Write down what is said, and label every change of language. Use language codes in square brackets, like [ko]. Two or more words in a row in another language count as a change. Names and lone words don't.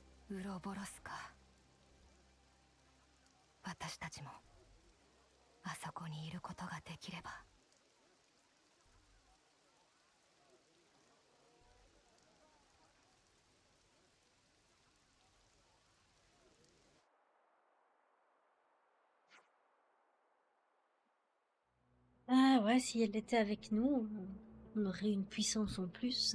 [ja] ウロボロスか。私たちもあそこにいることができれば。 [fr] Ah ouais, si elle était avec nous, on aurait une puissance en plus.